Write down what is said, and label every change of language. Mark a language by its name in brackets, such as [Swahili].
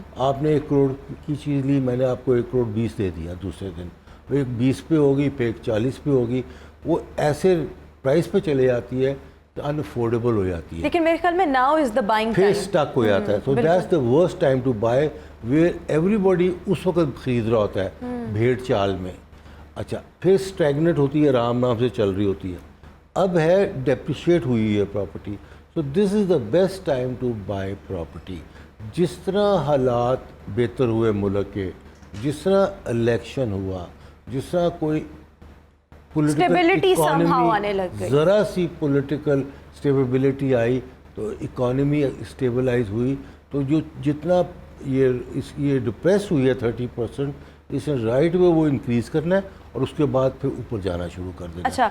[Urdu] آپ نے 1 کروڑ کی چیز لی, میں نے آپ کو 1 کروڑ 20 دے دیا, دوسرے دن وہ ایک 20 پہ ہوگی, پھر ایک 40 پہ ہوگی, وہ ایسے پرائس پہ چلے جاتی ہے تو ان افورڈیبل ہو جاتی ہے. لیکن میرے خیال میں [English] now is the buying [Urdu] پھر اسٹک ہو جاتا ہے. [English] so that's the worst time to buy, where everybody [Urdu] اس وقت خرید رہا ہوتا ہے بھیڑ چال میں. اچھا, پھر اسٹیگنٹ ہوتی ہے, آرام سے چل رہی ہوتی ہے. اب ہے ڈیپریشیٹ ہوئی ہے property. [English] So this is the best time to buy property. [Urdu] جس طرح حالات بہتر ہوئے ملک کے, جس طرح الیکشن ہوا, جس طرح کوئی پولیٹیکل ذرا سی پولیٹیکل اسٹیبلٹی آئی تو اکانومی اسٹیبلائز ہوئی, تو جو جتنا یہ ڈپریس ہوئی ہے 30%, اس نے رائٹ وے وہ انکریز کرنا ہے اور اس کے بعد پھر اوپر جانا شروع کر دینا.